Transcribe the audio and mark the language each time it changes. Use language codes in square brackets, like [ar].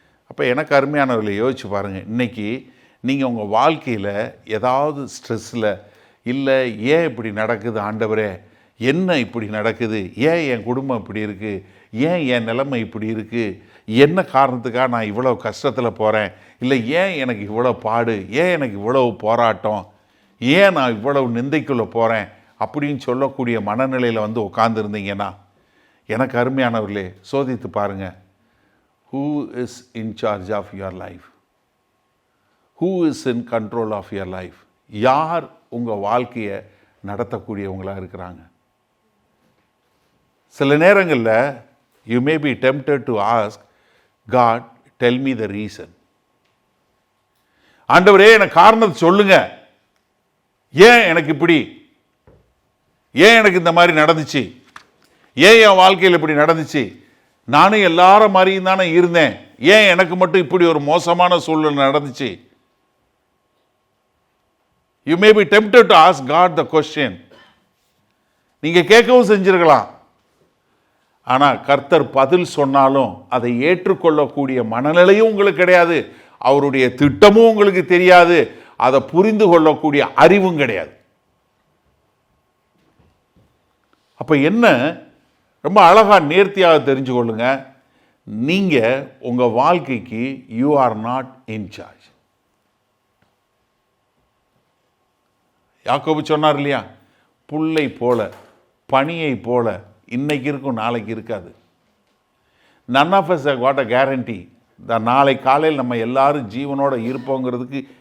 [ta] அப்போ எனக்கு அருமையானவர்களை யோசிச்சு பாருங்கள். இன்றைக்கி நீங்கள் உங்கள் வாழ்க்கையில் ஏதாவது ஸ்ட்ரெஸ்ஸில், இல்லை ஏன் இப்படி நடக்குது ஆண்டவரே, என்ன இப்படி நடக்குது, ஏன் என் குடும்பம் இப்படி இருக்குது, ஏன் என் நிலைமை இப்படி இருக்குது, என்ன காரணத்துக்காக நான் இவ்வளோ கஷ்டத்தில் போகிறேன், இல்லை ஏன் எனக்கு இவ்வளோ பாடு, ஏன் எனக்கு இவ்வளவு போராட்டம், ஏன் நான் இவ்வளவு நிந்தைக்குள்ளே போகிறேன் அப்படின்னு சொல்லக்கூடிய மனநிலையில் உட்காந்துருந்தீங்கன்னா, எனக்கு அருமையானவர்களே சோதித்து பாருங்கள். [en] Who is in charge of your life? Who is in control of your life? [ta] யார் உங்கள் வாழ்க்கையை நடத்தக்கூடியவங்களாக இருக்கிறாங்க? சில நேரங்களில் [en] you may be tempted to ask God, tell me the reason. [ta] ஆண்டவரே எனக்கு காரணத்தை சொல்லுங்க, ஏன் எனக்கு இப்படி, ஏன் எனக்கு இந்த மாதிரி நடந்துச்சு, ஏன் என் வாழ்க்கையில் இப்படி நடந்துச்சு, நானும் எல்லாரும் மாதிரியும் தானே இருந்தேன், ஏன் எனக்கு மட்டும் இப்படி ஒரு மோசமான சூழ்நிலை நடந்துச்சு? [en] You may be tempted to ask God the question. [ta] நீங்கள் கேட்கவும் செஞ்சிருக்கலாம். ஆனால் கர்த்தர் பதில் சொன்னாலும் அதை ஏற்றுக்கொள்ளக்கூடிய மனநிலையும் உங்களுக்கு கிடையாது, அவருடைய திட்டமும் உங்களுக்கு தெரியாது, அதை புரிந்து கொள்ளக்கூடிய அறிவும் கிடையாது. அப்போ என்ன? ரொம்ப அழகாக நேர்த்தியாக தெரிஞ்சு கொள்ளுங்க. நீங்கள் உங்கள் வாழ்க்கைக்கு [en] You are not in charge. [ta] யாக்கோபு சொன்னார் இல்லையா, புல்லை போல பனியை போல இன்னைக்கு இருக்கும் நாளைக்கு இருக்காது. [en] none of us have got a guarantee. [ta] நாளை காலையில் நம்ம எல்லாரும் ஜீவனோட இருப்போங்கிறதுக்கு